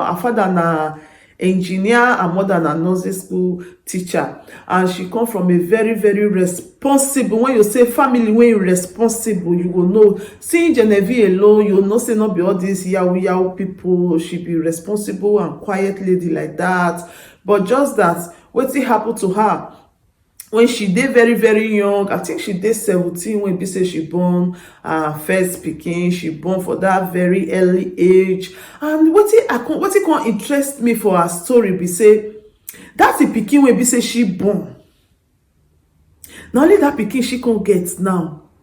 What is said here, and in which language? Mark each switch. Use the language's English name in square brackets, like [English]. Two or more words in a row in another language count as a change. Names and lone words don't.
[Nigerian Pidgin] Her father na engineer, her mother na nursery school teacher, and she come from a very responsible, when you say family when you responsible, you will know. Seeing Genevieve alone, you will know say not be all these yahoo people. She be responsible and quiet lady like that. But just that wetin happen to her when she dey very young, I think she dey 17 when be say she born first pikin. She born for that very early age. And wetin come interest me for her story be say that's the pikin when be say she born, na only that pikin she can get now.